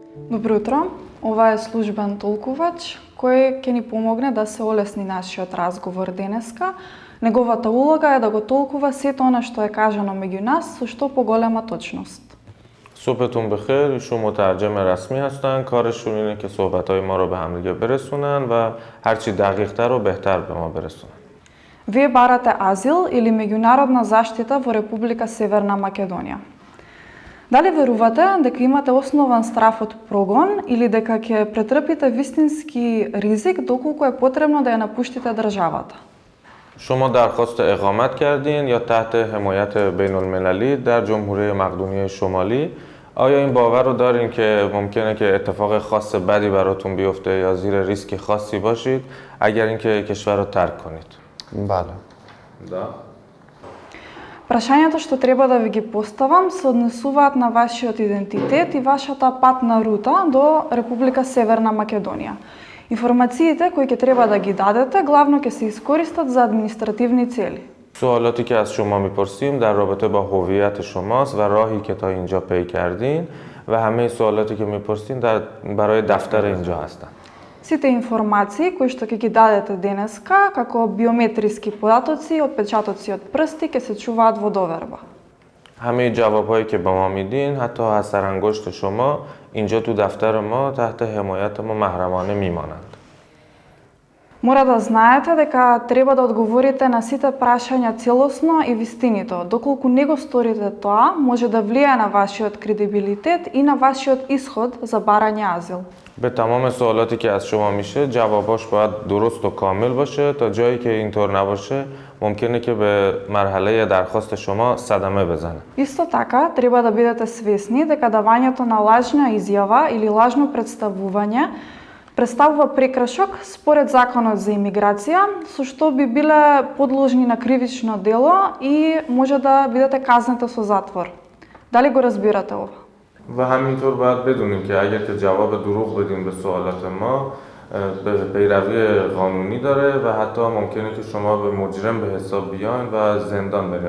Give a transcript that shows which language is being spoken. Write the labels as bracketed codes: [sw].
[mk] Добро утро, ова е службен толкувач кој ќе ни помогне да се олесни нашиот разговор денеска. Неговата улога е да го толкува сето она што е кажано меѓу нас со што поголема точност. [fa] صبحتون بخیر. ایشون مترجم رسمی هستن. کارشون اینه که صحبت‌های ما رو به هم دیگه برسونن و هر چی دقیق‌تر و بهتر به ما برسونن. [mk] Вие барате азил или меѓународна заштита во Република Северна Македонија. Дали верувате дека имате основан страф од прогон или дека ќе претрпите вистински ризик доколку е потребно да ја напуштите државата? [fa] شما درخواست اقامت کردین یا تحت حمایت بین المللی در جمهوری مقدونیه شمالی؟ آیا این باور رو دارین که ممکنه که اتفاق خاص بدی براتون بیفته یا زیر ریسک خاصی باشید اگر اینکه کشور رو ترک کنید؟ بله. [mk] Да. Прашањето што треба да ви ги поставам се однесуваат на вашиот идентитет и вашата патна рута до Република Северна Македонија. Информациите кои ќе треба да ги дадете главно ќе се искористат за административни цели. [fa] سوالاتی که از شما میپرسیم در رابطه با هویت شماست و راهی که تا اینجا طی کردین و همه سوالاتی که میپرسین برای دفتر اینجا هستن. [mk] Сите информации кои што ќе ги дадете денеска, како биометриски податоци, отпечатоци од прсти, ќе се чуваат во доверба. [fa] همه جوابهایی که به ما میدین حتی اثر انگشت شما اینجا تو دفتر ما تحت حمایت ما محرمانه میمانند. [mk] Мора да знаете дека треба да одговорите на сите прашања целосно и вистинито. Доколку не го сторите тоа, може да влијае на вашиот кредибилитет и на вашиот исход за барање азил. [fa] به تمام سوالاتی که از شما میشه جواباش باید درست و کامل باشه تا جایی که اینطور نباشه ممکنه که به مرحله درخواست شما صدمه بزنه. [mk] Исто така, треба да бидете свесни дека давањето на лажна изјава или лажно представување представува прекршок според Законот за имиграција, со што би биле подложни на кривично дело и може да бидете казнете со затвор. Дали го разбирате ова? [fa] و همینطور باید بدونیم که اگر که جواب دروغ بدیم به سوالات ما به پیروی قانونی داره و حتی ممکنه که شما به مجرم به حساب بیاین و زندان برین.